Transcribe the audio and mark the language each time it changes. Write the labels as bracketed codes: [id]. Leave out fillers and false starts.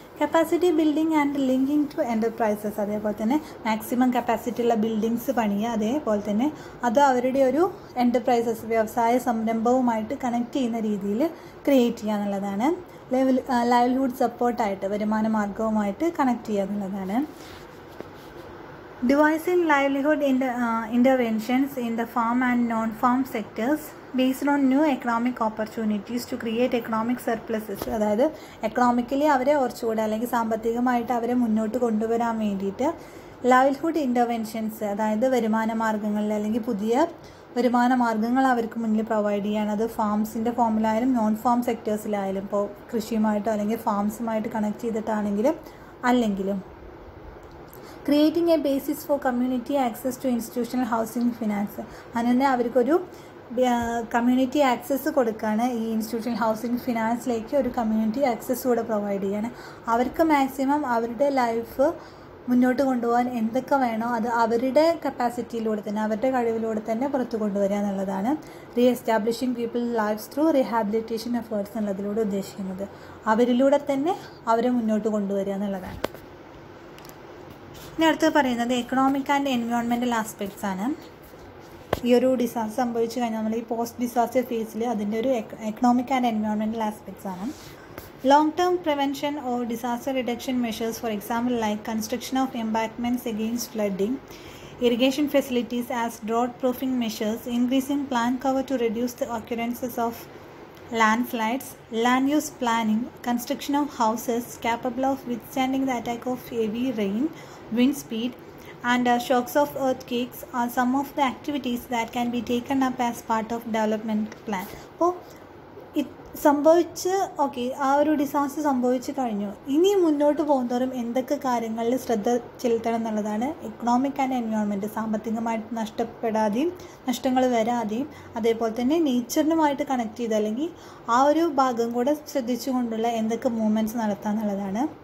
[en] Capacity building and linking to enterprises. [ml] അതേപോലെ തന്നെ maximum capacity ഉള്ള ബിൽഡിങ്സ് പണിയുക, അതേപോലെ തന്നെ അത് അവരുടെ ഒരു എൻ്റർപ്രൈസസ് വ്യവസായ സംരംഭവുമായിട്ട് കണക്ട് ചെയ്യുന്ന രീതിയിൽ ക്രിയേറ്റ് ചെയ്യുക എന്നുള്ളതാണ്. ലൈവ്ലിഹുഡ് സപ്പോർട്ടായിട്ട് വരുമാന മാർഗവുമായിട്ട് കണക്ട് ചെയ്യുക എന്നുള്ളതാണ്. [en] Devising livelihood interventions in the farm and non-farm sectors based on new economic opportunities to create economic surpluses. [ml] അതായത് എക്കണോമിക്കലി അവരെ കുറച്ചുകൂടെ അല്ലെങ്കിൽ സാമ്പത്തികമായിട്ട് അവരെ മുന്നോട്ട് കൊണ്ടുവരാൻ വേണ്ടിയിട്ട് ലൈവ്ലിഹുഡ് ഇൻ്റർവെൻഷൻസ്, അതായത് വരുമാന മാർഗ്ഗങ്ങളിൽ അല്ലെങ്കിൽ പുതിയ വരുമാന മാർഗ്ഗങ്ങൾ അവർക്ക് മുന്നിൽ പ്രൊവൈഡ് ചെയ്യാണ്. അത് ഫാംസിൻ്റെ ഫോമിലായാലും നോൺ ഫാം സെക്ടേഴ്സിലായാലും, ഇപ്പോൾ കൃഷിയുമായിട്ടോ അല്ലെങ്കിൽ ഫാംസുമായിട്ട് കണക്ട് ചെയ്തിട്ടാണെങ്കിലും അല്ലെങ്കിലും. [en] Creating a basis for community access to institutional housing finance. [ml] അങ്ങനെ അവർക്കൊരു കമ്മ്യൂണിറ്റി ആക്സസ് കൊടുക്കുകയാണ്. ഈ ഇൻസ്റ്റിറ്റ്യൂഷണൽ ഹൗസിംഗ് ഫിനാൻസിലേക്ക് ഒരു കമ്മ്യൂണിറ്റി ആക്സസ് കൂടെ പ്രൊവൈഡ് ചെയ്യാണ്. അവർക്ക് മാക്സിമം അവരുടെ ലൈഫ് മുന്നോട്ട് കൊണ്ടുപോകാൻ എന്തൊക്കെ വേണോ അത് അവരുടെ കപ്പാസിറ്റിയിലൂടെ തന്നെ അവരുടെ കഴിവിലൂടെ തന്നെ പുറത്തു കൊണ്ടുവരിക എന്നുള്ളതാണ് [en] re establishing people lifes through rehabilitation efforts [ml] എന്നുള്ളതിലൂടെ ഉദ്ദേശിക്കുന്നത്. അവരിലൂടെ തന്നെ അവരെ മുന്നോട്ട് കൊണ്ടുവരിക എന്നുള്ളതാണ്. ഇനി അടുത്ത് പറയുന്നത് എക്കണോമിക് ആൻഡ് എൻവയോൺമെൻറ്റൽ ആസ്പെക്ട്സ് ആണ്. ഈ ഒരു ഡിസാസ്റ്റർ സംഭവിച്ചു കഴിഞ്ഞാൽ നമ്മൾ ഈ പോസ്റ്റ് ഡിസാസ്റ്റർ ഫേസിൽ അതിൻ്റെ ഒരു എക്കണോമിക് ആൻഡ് എൻവയോൺമെൻറ്റൽ ആസ്പെക്ട്സ് ആണ്. [en] Long term prevention or disaster reduction measures, for example like construction of embankments against flooding, irrigation facilities as drought proofing measures, increasing plant cover to reduce the occurrences of landslides, land use planning, construction of houses capable of withstanding the attack of heavy rain, wind speed and shocks of earthquakes are some of the activities that can be taken up as part of development plan. [ml] അപ്പോൾ സംഭവിച്ച് ആ ഒരു disaster സംഭവിച്ചു കഴിഞ്ഞു, ഇനി മുന്നോട്ട് പോകുന്നതോറും എന്തൊക്കെ കാര്യങ്ങളിൽ ശ്രദ്ധ ചെലുത്തണം എന്നുള്ളതാണ് എക്കണോമിക് ആൻഡ് എൻവയോൺമെൻറ്റ്. സാമ്പത്തികമായിട്ട് നഷ്ടപ്പെടാതെയും നഷ്ടങ്ങൾ വരാതെയും അതേപോലെ തന്നെ നേച്ചറിനുമായിട്ട് കണക്ട് ചെയ്ത് അല്ലെങ്കിൽ ആ ഒരു ഭാഗം കൂടെ ശ്രദ്ധിച്ചുകൊണ്ടുള്ള എന്തൊക്കെ മൂവ്മെൻറ്റ്സ് നടത്തുക എന്നുള്ളതാണ്.